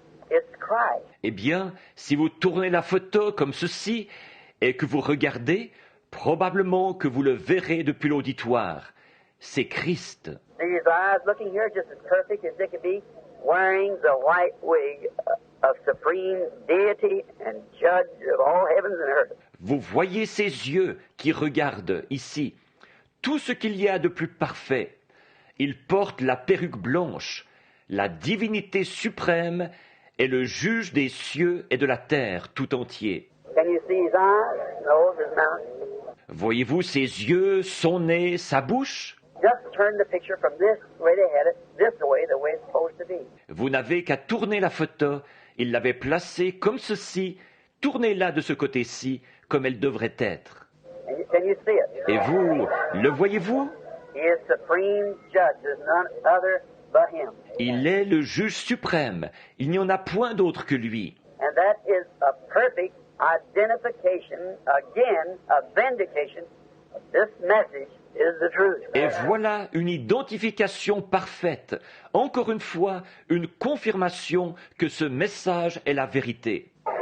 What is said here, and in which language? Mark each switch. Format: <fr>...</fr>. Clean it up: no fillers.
<en>It's Christ.</en> <fr>Eh bien, si vous tournez la photo comme ceci et que vous regardez, probablement que vous le verrez depuis l'auditoire. C'est Christ.</fr> <en>See his eyes looking here just as perfect as they could be, wearing the white wig of supreme deity and judge of all heavens and earth.</en> <fr>Vous voyez ses yeux qui regardent ici. Tout ce qu'il y a de plus parfait. Il porte la perruque blanche, la divinité suprême et le juge des cieux et de la terre tout entier.</fr> <en>Can you see his eyes, nose, his mouth?</en> <fr>Voyez-vous ses yeux, son nez, sa bouche?</fr> <en>Just turn the picture from this way they had it, this way, the way it's supposed to be.</en> <fr>Vous n'avez qu'à tourner la photo. Il l'avait placée comme ceci. Tournez-la de ce côté-ci, comme elle devrait être.</fr> <en>And can you see it?</en> <fr>Et vous, le voyez-vous?</fr> <en>He is supreme judge. There's none other but him.</en> <fr>Il est le juge suprême. Il n'y en a point d'autre que lui.</fr> <en>And that is a perfect identification, again, a vindication of this message is the truth.</en> <fr>Et voilà une identification parfaite, encore une fois, une confirmation que ce message est la vérité.</fr>